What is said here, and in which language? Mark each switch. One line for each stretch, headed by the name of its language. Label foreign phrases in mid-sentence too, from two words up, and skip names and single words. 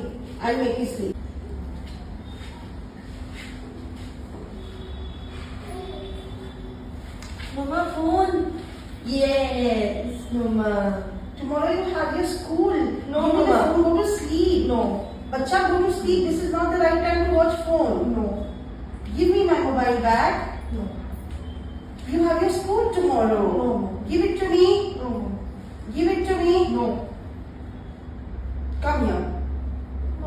English: I'll make you sleep. Mama, phone. Yes, Mama. Tomorrow you have your school. No, Give me the Mama. phone, go to sleep. No. Bacha, go to sleep. This is not the right time to watch phone. No. Give me my mobile back. No. You have your school tomorrow. No. Give it to me. No. Give it to me. No. Come here. No.